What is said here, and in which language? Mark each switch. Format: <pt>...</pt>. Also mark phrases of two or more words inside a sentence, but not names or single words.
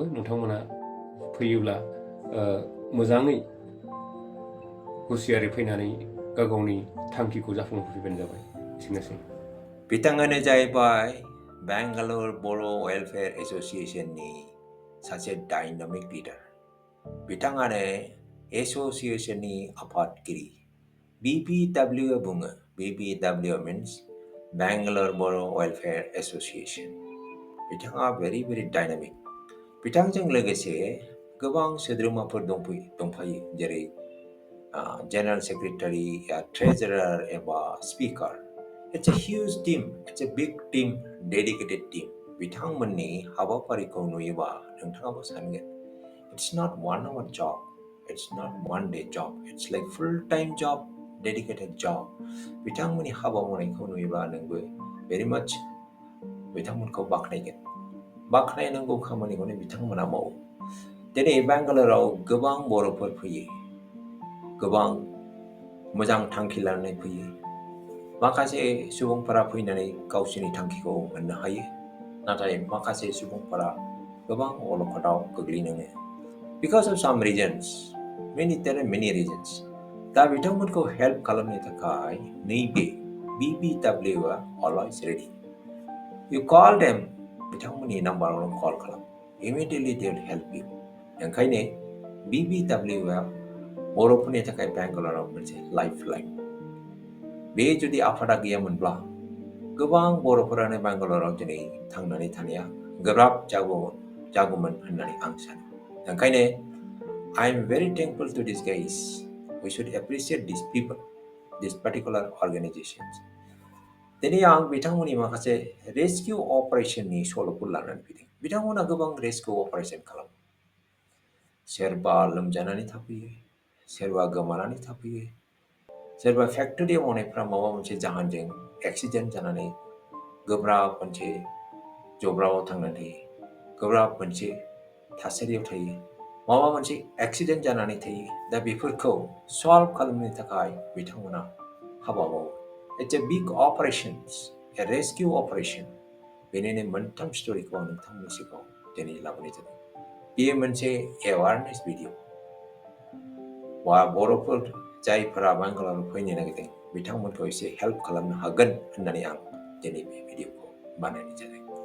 <brx>नोंथांमोना फैयोब्ला मोजाङै हुसियारै फैनानै गावनि थांखिखौ जाफुंहोफैबानो जाबाय। एसेनोसै। बिथाङानो जाहैबाय बेंगालुरु बड' वेलफेयार एस'सिएशननि सासे डायनामिक लिडार। बिथाङानो एस'सिएशननि आफादगिरि। BBWA बुङो।</brx> <en>BBWA means Bangalore Bodo Welfare Association।</en> <brx>बिथाङा</brx> <en>very dynamic.</en> <brx>बिथांजों लोगोसे गोबां सोद्रोमाफोर दंफायो, जेरै</brx> <en>general secretary,</en> <brx>ट्रेजारार एबा स्पिकार।</brx> <en>It's a huge team. It's a big team, dedicated team.</en> <brx>बिथांमोननि हाबाफारिखौ नुयोबा नोंथाङाबो सानगोन,</brx> <en>it's not 1 hour job, it's not 1 day job, it's like full-time job, dedicated job.</en> <brx>बिथांमोननि हाबा मावनायखौ नुयोबा नोंबो</brx> <en>very much</en> <brx>बिथांमोनखौ बाख्नायनांगौ खामानिखौनो बिथांमोना मावो। दिनै बेंगालुरुआव गोबां बर'फोर फैयो, गोबां मोजां थांखि लानानै फैयो। माखासे सुबुंफोरा फैनानै गावसोरनि थांखिखौ मोननो हायो, नाथाय माखासे सुबुंफोरा गोबां अलखदाव गोग्लैनाङो।</brx> <en>Because of some reasons, there are many reasons.</en> <brx>दा बिथांमोनखौ हेल्प खालामनो थाखाय नैबे BBWA</brx> <en>always ready. You call them,</en> <brx>बिथांमोननि नाम्बारावनो कल खालाम,</brx> <en>immediately they will help you.</en> <brx>ओंखायनो BBWA बर'फोरनि थाखाय बेंगालुरुआव मोनसे लाइफलाइन। बे जुदि आफादा गैयामोनब्ला गोबां बर'फोरानो बेंगालुरुआव दिनै थांनानै थानाया गोब्राब जागौमोन होननानै आं सानो।</brx> <en>ओंखायनो I am very thankful to these guys. We should appreciate these people, these particular organizations.</en> <brx>दिनै आं बिथांमोननि माखासे</brx> <en>rescue operation</en> <brx>सल'फोर लानानै फैदों। बिथांमोना गोबां</brx> <en>rescue operation</en> <brx>खालामो। सोरबा लोमजानानै थाफैयो, सोरबा गोमानानै थाफैयो, सोरबा फेक्टरि मावनायफ्रा माबा मोनसे जाहोनजों एक्सिडेन्ट जानानै गोब्राब मोनसे जब्राआव थांनानै थायो, गोब्राब मोनसे थासारियाव थायो, माबा मोनसे एक्सिडेन्ट जानानै थायो। दा बेफोरखौ सल्भ खालामनो थाखाय बिथांमोना हाबा मावो।</brx> <en>It's a big operations, a rescue operation.</en> <brx>बेनिनो मोनथाम स्ट'रिखौ आं नोंथांमोननि सिगाङाव दिनै लाबोनाय जादों। बेयो मोनसे</brx> <en>awareness video.</en> <brx>बर'फोर जायफोरा बेंगालुरु फैनो नागिरदों बिथांमोनखौ एसे हेल्प खालामनो हागोन होननानै आं दिनै बे भिडिअखौ बानायनाय जादों।</brx>